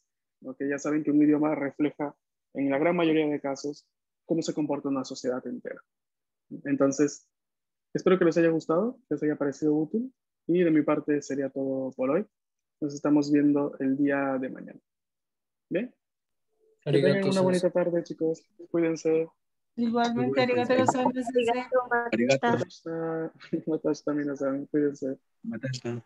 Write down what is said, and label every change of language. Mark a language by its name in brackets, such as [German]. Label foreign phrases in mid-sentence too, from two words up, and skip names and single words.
[Spanish] Porque ya saben que un idioma refleja en la gran mayoría de casos cómo se comporta una sociedad entera. Entonces, espero que les haya gustado, que les haya parecido útil y de mi parte sería todo por hoy. Nos estamos viendo el día de mañana. ¿Bien? Que tengan una bonita tarde, chicos. Cuídense. Igualmente, [Japanese] ありがとうございます. Arigato. [Spanish] Matashi también, cuídense. [Japanese] Matasta.